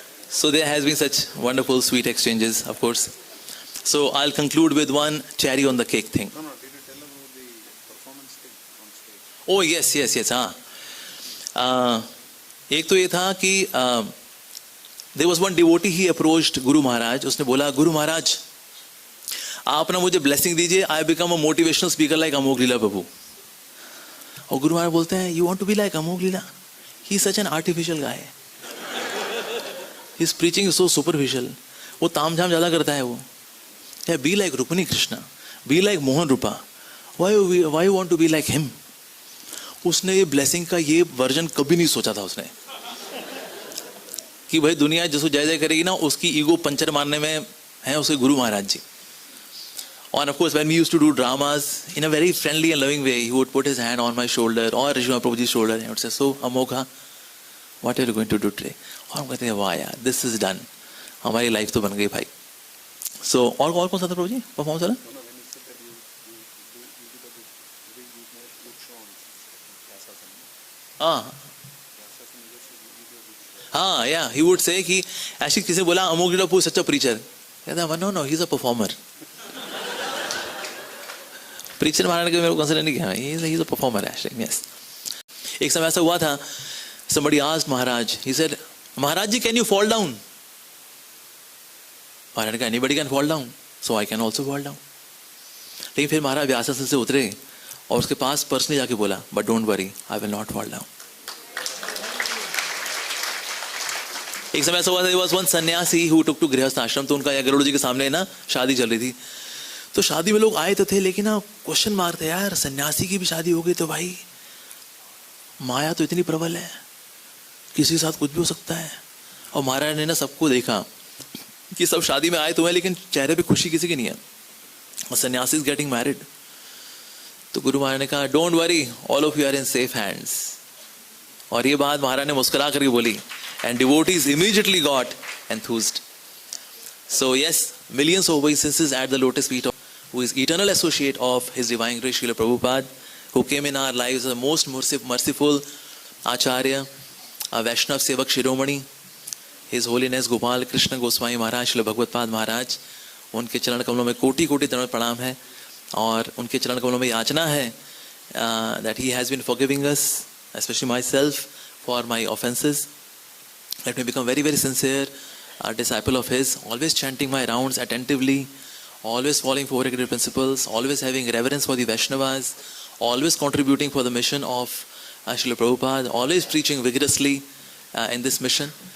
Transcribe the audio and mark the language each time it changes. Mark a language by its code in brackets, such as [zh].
[en] So there has been such wonderful sweet exchanges, of course. So I'll conclude with one cherry on the cake thing. No, did you tell about the performance thing on stage? Oh yes, हाँ. [hi] एक तो ये था कि [en] there was one devotee, he approached Guru Maharaj. [hi] उसने बोला, गुरु महाराज आप ना मुझे ब्लेसिंग दीजिए, [en] I become a motivational speaker like [hi] अमोघ लीला प्रभु. और गुरु महाराज बोलते हैं, [en] You want to be like Amogh Lila? He is such an artificial guy. His preaching is so superficial. [hi] वो तामझाम ज्यादा करता है वो. [en] Be like Rukmini Krishna, be like Mohan Rupa, why you want to be like him. [hi] उसने ये ब्लेसिंग का ये वर्जन कभी नहीं सोचा था उसने, कि भाई दुनिया जिसको जय जय करेगी ना, उसकी ईगो पंचर मारने में है उसके गुरु महाराज जी. [en] And of course, when we used to do dramas, in a very friendly and loving way, he would put his hand on my shoulder or Rishima Prabhuji's shoulder and would say, so Amogha, what are you going to do today? [hi] और हम कहते हैं, वाह यार, [en] this is done. [hi] हमारी life तो बन गई भाई. So और कौन सा था प्रभु जी परफॉर्मेंस वाला? हाँ, [en] yeah, he would say [hi] कि ऐसे किसी बोला अमोघ लीला प्रभु सच्चा प्रीचर. कहता है, [en] no, he is a performer. [hi] Preacher महाराज के मेरे को कंसिडर नहीं किया. [en] He is a performer actually. Yes. [hi] एक समय ऐसा हुआ था, [en] somebody asked Maharaj, he said, Maharaj ji, can you fall down? [hi] महाराज ने कहा, [en] anybody can fall down, so I can also fall down. [hi] लेकिन फिर महाराज व्यासासन से उतरे और उसके पास पर्सनली जाके बोला, [en] but don't worry, I will not fall down. [hi] एक समय ऐसा हुआ था, [en] there was one [hi] सन्यासी [en] who took to [hi] गृहस्थ आश्रम. तो उनका या गरुड़ जी के सामने ना शादी चल रही थी. तो शादी में लोग आए तो थे, लेकिन ना क्वेश्चन मारते, यार सन्यासी की भी शादी हो गई तो भाई माया तो इतनी प्रबल है, किसी के साथ कुछ भी हो सकता है. और महाराज ने ना सबको देखा कि सब शादी में आए तो हैं, लेकिन चेहरे पे खुशी किसी की नहीं है. [en] और sannyasi is getting married. [hi] तो गुरु महाराज ने कहा, [en] Don't worry, all of you are in safe hands. [hi] और ये बात महाराज ने मुस्कुरा करके बोली, [en] And devotees immediately got enthused. So yes, millions of obeisances at the lotus feet of who is eternal associate of His Divine Grace Srila Prabhupada, who came in our lives as the most merciful Acharya, a Vaishnav Sevak Shiromani, His Holiness Gopal Krishna Goswami Maharaj, Srila Bhagavad Maharaj. [hi] उनके चरण कमलों में कोटि कोटि दंड प्रणाम है, और उनके चरण कमलों में याचना है [en] that He has been forgiving us, especially myself, for my offenses. Let me become very, very sincere, a disciple of His, always chanting my rounds attentively, always following four agreed principles, always having reverence for the Vaishnavas, always contributing for the mission of Srila Prabhupada, always preaching vigorously in this mission.